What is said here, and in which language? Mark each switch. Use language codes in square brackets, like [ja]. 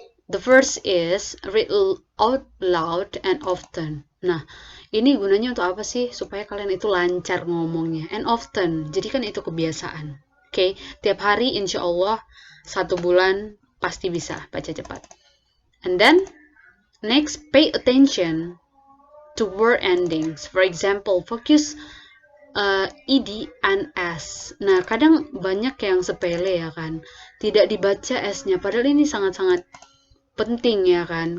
[en] The first is read out loud and often. [id] Nah, ini gunanya untuk apa sih? Supaya kalian itu lancar ngomongnya. [en] And often, [id] jadikan itu kebiasaan. Oke, okay? Tiap hari insya Allah 1 bulan pasti bisa baca cepat. [en] And then, next, pay attention to word endings. For example, focus ed and s. [id] Nah, kadang banyak yang sepele ya kan, tidak dibaca s-nya, padahal ini sangat-sangat penting ya kan.